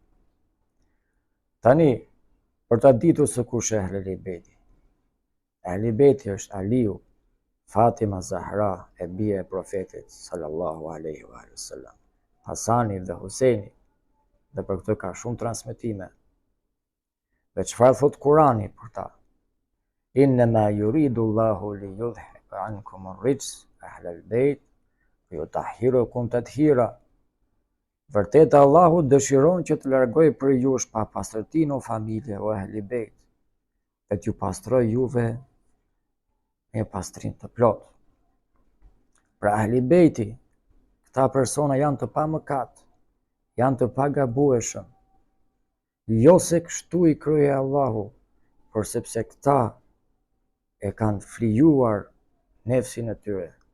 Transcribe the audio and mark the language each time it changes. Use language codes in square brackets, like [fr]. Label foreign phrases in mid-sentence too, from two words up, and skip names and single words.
[sq] Tani, për ta ditur se kush është Ehli Bejti. Ehli Bejti është Aliu, Fatima Zahra, e bia e profetit [ar] صلى الله عليه وسلم, [sq] Hasani dhe Huseini, dhe për këtë ka shumë transmetime. Dhe çfarë thot Kurani për ta? [ar] إنما يريد الله ليذهب عنكم الرجس أهل البيت ويطهركم تطهيرا. [sq] Vërtet Allahu dëshiron që të largoj për jush papastërtinë o familje o Ehli Bejt, dhe t'ju pastroj juve me pastrim të plot. Pra Ehli Bejti, këta persona janë të pamëkat, janë të pagabueshëm, jo se kështu i krye Allahu, por sepse këta e kanë flijuar nefsin e tyre.